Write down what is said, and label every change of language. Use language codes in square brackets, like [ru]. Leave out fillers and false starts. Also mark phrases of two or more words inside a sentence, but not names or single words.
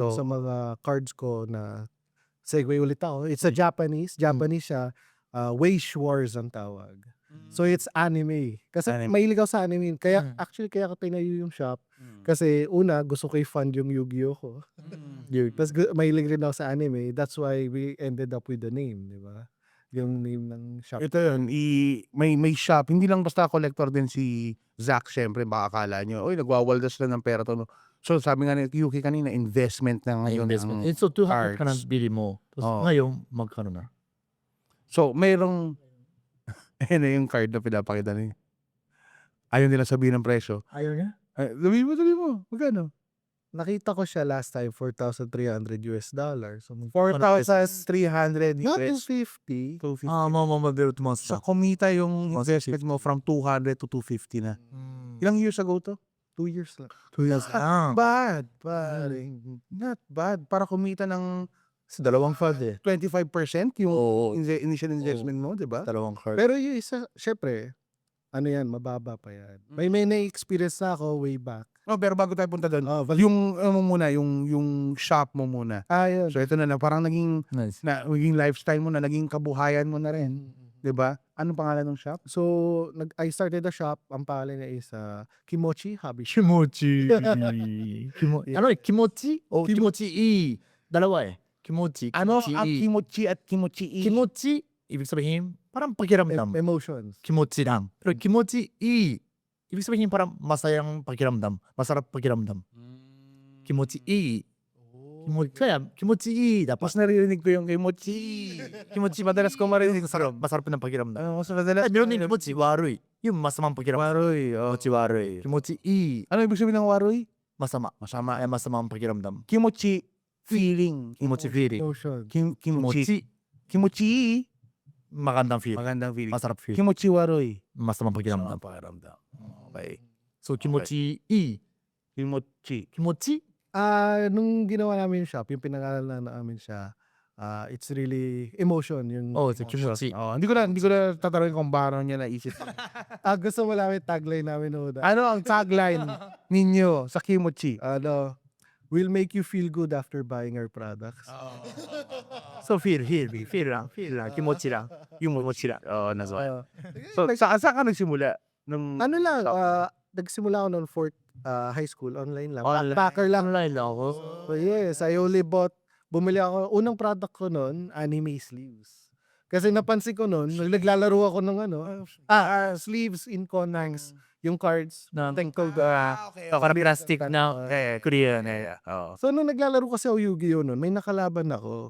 [tl] dun sa mga cards ko na segue ulit ako. [en] It's a Japanese. [tl] Japanese siya. Wage Wars ang tawag. [en] So it's anime. Kasi Anime. [tl] mahilig ako sa anime. Kaya actually kaya ko tinayo yung shop. Kasi una, gusto ko i-fund yung Yu-Gi-Oh ko. Tapos mahilig rin ako sa anime. [en] That's why we ended up with the name, [tl] di ba? Yung name ng shop. Ito yun, may shop, hindi lang basta collector din si Zach, syempre baka akala nyo, oy, nagwawaldas lang ng pera to. No? So sabi nga ni Yuki kanina, investment na ngayon. investment. ang So 200 ka cards. ng bili mo. Tapos Oo. ngayon, magkano na? So, merong, ayun na yung card na pinapakita niya. Ayaw nila sabihin ng presyo. Ayaw niya? Ay, sabihin mo, magkano? Nakita ko siya [en] last time, [tl] $4,300 US. So, 4,300 not US. 250. 250. [ja] まあまあ出ると思ってた。 [tl] So, kumita yung investment mo from 200 to 250 na. Ilang years ago to? 2 years lang. 2 years. Ah. [en] Bad, pare. Not bad. [tl] Para kumita ng Kasi dalawang card eh. 25% yung Oo. initial investment mo, di ba? Dalawang card. Pero yung isa, syempre, ano yan, mababa pa yan. May na-experience na ako [en] way back. [tl] No, pero bago tayo punta doon, yung muna, yung shop mo muna. Yun. So ito na parang naging Nice. naging lifestyle mo na, naging kabuhayan mo na rin, 'di ba? Anong pangalan ng shop? [en] So, I started a shop. [tl] Ang pangalan niya is Kimochi Hobby Shop. [ja] 気持ちいい。気持ちお気持ちいい。 [tl] Dalawa eh. [ja] Kimochi. [tl] Ano ang Kimochi. kimochi at kimochi? Kimochi, ibig sabihin, parang pakiramdam. Emotions. Kimochi lang. Pero kimochi i, ibig sabihin parang masayang pakiramdam. Masarap pakiramdam. Kimochi i. Kaya, kimochi i. Mas Dapat. naririnig ko yung kimochi. Kimochi, madalas ko marinig. Masarap ng pakiramdam. Mas madalas. Ay, meron din kimochi warui. Yung masamang pakiramdam. Waroy. Kimochi warui. Kimochi i. Ano ibig sabihin ng waroy? Masama. Masama. Ay, masamang pakiramdam. Kimochi, feeling. Kimochi feeling. Emotion. Kimochi. Kimochi, Kimochi, magandang feeling. magandang feeling. Masarap feeling. Kimochi waroy. Masamang pakiramdam. Pakiramdam. Okay. So, kimochi i. Kimochi. Kimochi? Nung ginawa namin yung shop, yung pinangalan namin siya, [en] it's really emotion. Yung Oh, it's a kimochi. [tl] Oh, hindi ko na tatanungin kung paano niya naisip. gusto mo namin tagline namin noon. Ano ang tagline ninyo sa Kimochi? [en] We'll make you feel good after buying our products. [tl] So, feel lang. Kimochi lang. Kimochi lang. Oh, naso. So, saan ka nagsimula? Nung Ano lang, nagsimula ako noon [en] fourth high school, [tl] online lang. Online. Backpacker lang. Online lang ako. [en] So yes, I only [tl] bumili ako, unang product ko noon, [en] anime sleeves. [tl] Kasi napansin ko noon, naglalaro ako ng sleeves in Conangs, yung cards. Na, Tengko okay. parang plastic na clear. So nung naglalaro kasi ako Yu-Gi-Oh noon, may nakalaban ako.